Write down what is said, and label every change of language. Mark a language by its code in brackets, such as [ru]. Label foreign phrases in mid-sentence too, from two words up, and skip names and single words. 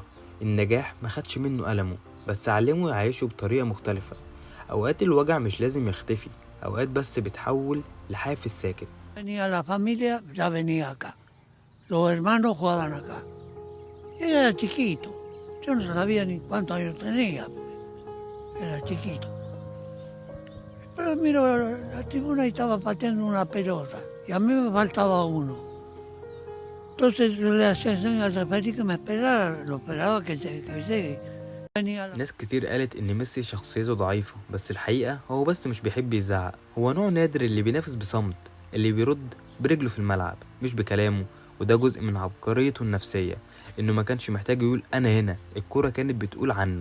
[ar] النجاح ما خدش منه ألمه، بس علمه يعيشه بطريقة مختلفة. اوقات الوجع مش لازم يختفي، اوقات بس بتحول لحافز ساكت. [es] Venía la familia, ya venía acá. Los hermanos jugaban acá. Él era chiquito. Yo no sabía ni cuántos años tenía, pues. Era chiquito. Pero miro la tribuna y estaba pateando una pelota. Y a mí me faltaba uno. Entonces yo le hacía señas al referí que me esperara. Lo esperaba que llegue. [ar] ناس كتير قالت ان ميسي شخصيته ضعيفة، بس الحقيقة هو بس مش بيحب يزعق. هو نوع نادر اللي بينافس بصمت، اللي بيرد برجله في الملعب مش بكلامه. وده جزء من عبقريته النفسية، انه ما كانش محتاج يقول انا هنا، الكرة كانت بتقول عنه.